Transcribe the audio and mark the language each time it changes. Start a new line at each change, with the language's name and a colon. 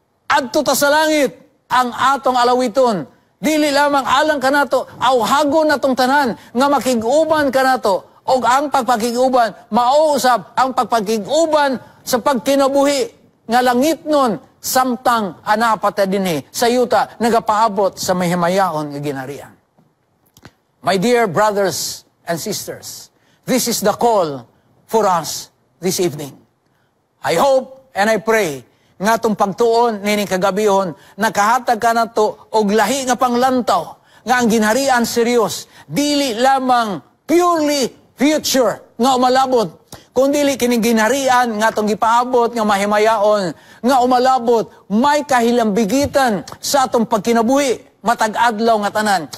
Cebuano: Adto ta sa langit ang atong alawiton, dili lamang alang kanato, awhagon natong tanan, nga makiguban kanato, o ang pagpakiguban, mauusab ang pagpakiguban sa pagkinabuhi, nga langit nun, samtang anapata dinhi sa yuta nagapaabot sa mahimayaon nga ginharian.
English: My dear brothers and sisters, this is the call for us this evening. I hope and I pray
Cebuano: nga itong pagtuon nining kagabihon, nakahatag ka na to og lahi nga panglantaw, nga ang ginharian serious, dili lamang
English: purely future
Cebuano: nga umalabot, kundili kining ginharian nga itong gipaabot nga mahimayaon, nga umalabot, may kahilambigitan sa atong pagkinabuhi, matag-adlaw nga tanan.